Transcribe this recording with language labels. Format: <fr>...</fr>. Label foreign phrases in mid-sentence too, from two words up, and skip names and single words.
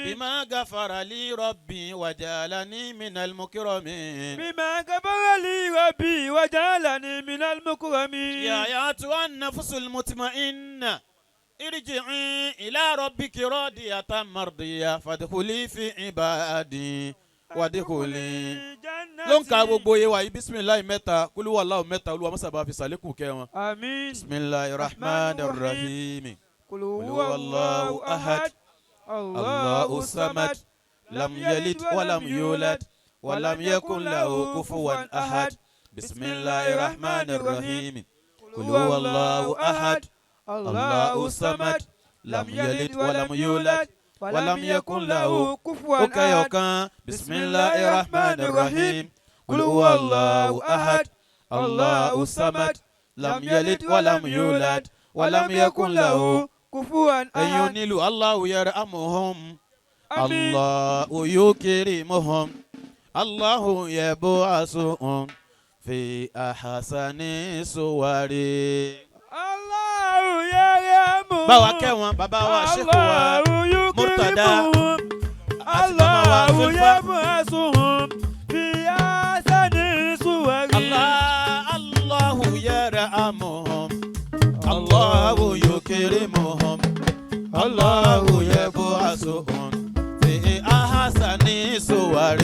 <ar>بما غفر لي ربي وجعلني من المكرمين. بما غفر لي ربي وجعلني من المكرمين. يا أيتها النفس المطمئنة ارجعي إلى ربك راضية مرضية فادخلي في عبادي وادخلي</ar> <yo>ló ń ka gbogbo yé wa yìí bisimilayi mẹ́ta</yo> <ar>قل هو</ar> <yo>mẹ́ta olúwa mọ́sàbá fi sàlékún kẹ́ wọn. àmín.</yo> <ar>بسم الله رحمن رحيم. قل هو أحد. الله الصمد. لم يلد ولم يولد ولم يكن له كفوا أحد. بسم الله رحمن رحيم. قل هو أحد. الله الصمد. لم يلد ولم يولد. ولم يكن له كفوا أحد. بسم الله الرحمن الرحيم. قل هو الله أحد الله الصمد لم يلد ولم يولد ولم يكن له كفوا أحد. أيونيل الله يرحمهم الله يكرمهم الله يبعثهم في أحسن صور. الله يرحمهم.</ar> <yo>báwa kẹ́ wọn bàbá wa ṣèkò wa Murtada àti mama wa Zulfa.</yo> <ar>في أحسن صور. الله يرحمهم الله يكرمهم الله يبعثهم في أحسن صور.</ar>